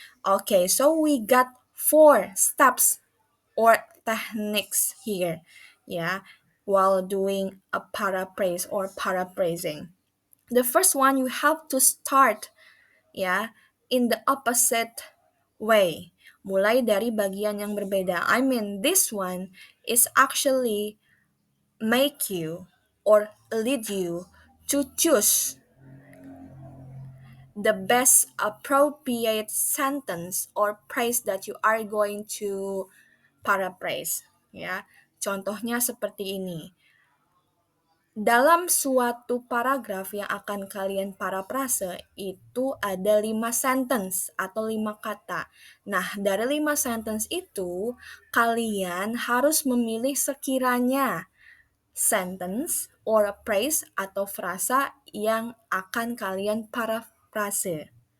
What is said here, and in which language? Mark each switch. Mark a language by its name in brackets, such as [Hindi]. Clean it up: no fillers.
[English] Okay, so we got 4 steps or techniques here, yeah, while doing a paraphrase or paraphrasing. The first one, you have to start, ya, in the opposite way. [Indonesian] Mulai dari bagian yang berbeda. [English] I mean, this one is actually make you or lead you to choose the best appropriate sentence or phrase that you are going to paraphrase. [Indonesian] Ya, contohnya seperti ini. Dalam suatu paragraf yang akan kalian parafrase itu ada 5 sentence atau 5 kata. Nah, dari 5 sentence itu, kalian harus memilih sekiranya sentence or phrase atau frasa yang akan kalian parafrase.